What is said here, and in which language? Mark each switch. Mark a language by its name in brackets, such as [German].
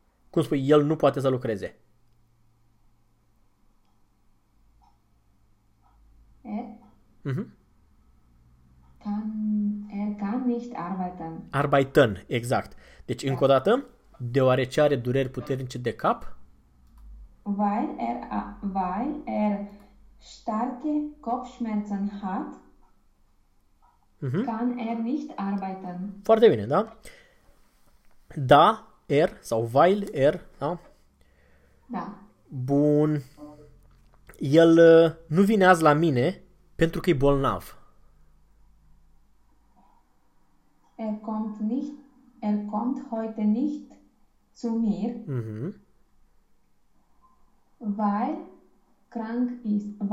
[Romanian] Cum spui, el nu poate să lucreze. [German] Kann nicht arbeiten. Arbeiten, exact. [Romanian] Deci, încă o dată, deoarece are dureri puternice de cap. [German] Weil er starke Kopfschmerzen hat, kann er nicht arbeiten. [Romanian] Foarte bine, da? Da, er sau while er, da? Da. Bun. El nu vine azi la mine pentru că e bolnav. [German] Er kommt heute nicht zu mir, weil er krank ist.